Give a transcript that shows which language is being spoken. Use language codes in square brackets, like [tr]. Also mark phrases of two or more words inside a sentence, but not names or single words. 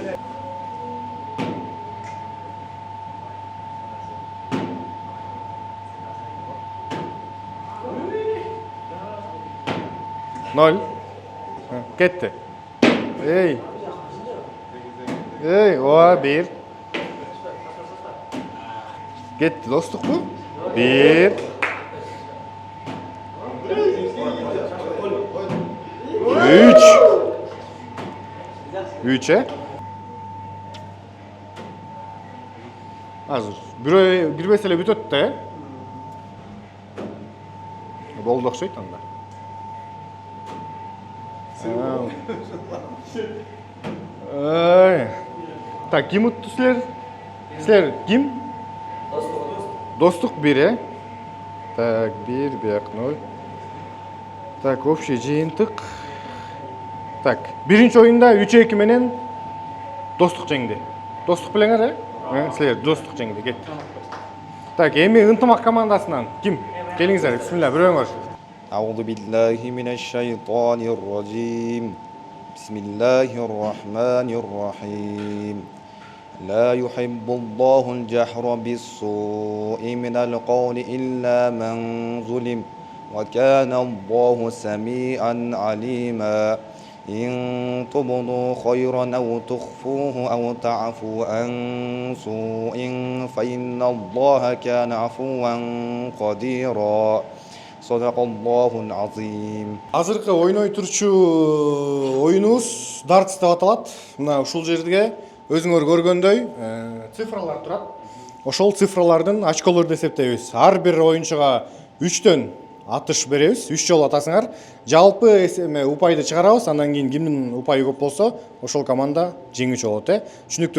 [ky] Ноль. Кетти. Bir. Кетти, достук бу? Бир. Үч. Азыр. Бир меселе бүтөт да. Болду окшойт анда. Так, ким утту силер? Силер ким? Достук 1, Так, 1, бияк 0. Так, общий жыйынтык. Так, биринчи оюнда 3-2 менен достук жеңди. Достук билеңер, Силер достук жеңди, кетти. Так, эми ынтымак командасынан ким? Келиңиздер, бисмилlah, бирөөңөр. [ar] أعوذ بالله من الشيطان الرجيم بسم الله الرحمن الرحيم لا يحب الله الجهر بالسوء من القول إلا من ظلم وكان الله سميعا عليما إن تبدوا خيرا أو تخفوه أو تعفوا عن سوء فإن الله كان عفوا قديرا صدق الله العظيم. [ky] Азыркы ойной турчу оюнубуз дартс деп аталат. Мына ушул жерге өзүңөр көргөндөй цифралар турат. ошол цифралардын очколорду эсептейбиз. Ар бир оюнчуга 3төн атыш беребиз. 3 жолу атасыңар. Жалпы упайды чыгарабыз. Андан кийин кимдин упайы көп болсо, ошол команда жеңүүчү болот, Түшүнүктүү?